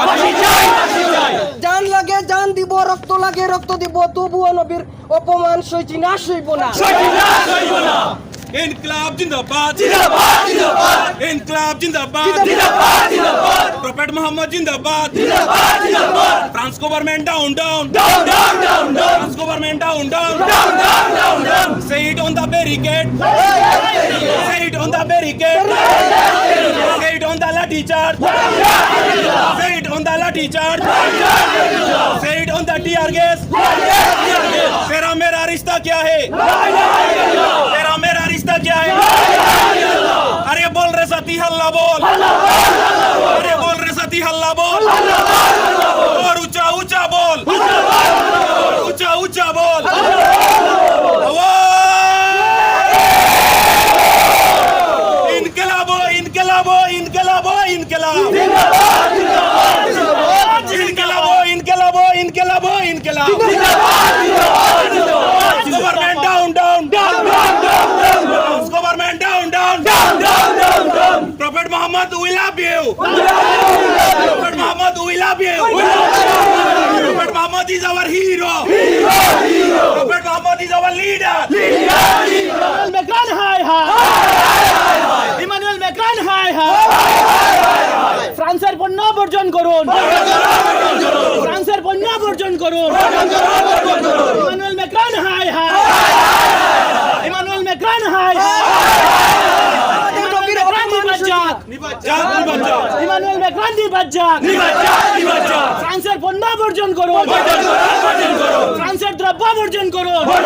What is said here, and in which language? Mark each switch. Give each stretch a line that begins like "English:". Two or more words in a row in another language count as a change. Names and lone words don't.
Bangla: জান লাগে জান দিব, রক্ত লাগে রক্ত দিব, তবুও নবীর অপমান সইছি না, সইব না। ইনকলাব জিন্দাবাদ, জিন্দাবাদ, জিন্দাবাদ। ইনকলাব জিন্দাবাদ, জিন্দাবাদ, জিন্দাবাদ। প্রফেট মোহাম্মদ জিন্দাবাদ, জিন্দাবাদ, জিন্দাবাদ।
English: France government down, down, down, down, down, down. France government down, down, down, down, down, down. Say it on the barricade, say it on the barricade, say it on the lathi charge, say it on the lathi charge, say it on the tear gas.
Hindi: तेरा मेरा रिश्ता क्या है, तेरा मेरा रिश्ता क्या है? अरे बोल रे सती हल्ला बोल, अरे बोल रे सती हल्ला बोल, और ऊंचा ऊंचा बोल, ऊंचा ऊंचा बोल। इनकलाबो इनकलाबो इनकलाबो इनकलाब, इनकलाबो इनकलाबो इनकलाबो इनकलाब।
English: Government down, down, down, down, down, down. Government down, down, down, down, down, down. Prophet Muhammad, we love you. Prophet Muhammad, we love you. Prophet Muhammad is our hero. Prophet Muhammad is our leader. Emmanuel Macron, hi, hi. Emmanuel Macron, hi, hi.
Bangla: ফ্রান্সের পণ্য বর্জন করুন, ফ্রান্সের পণ্য বর্জন করুন। ইমানুয়েল ম্যাক্রন, হাই, হাই। ইমানুয়েল ম্যাক্রন, হাই, হাই। ইমানুয়েল ম্যাক্রন নিবাজ্জাক, ফ্রান্সের পণ্য বর্জন করুন, ফ্রান্সের দ্রব্য বর্জন করুন।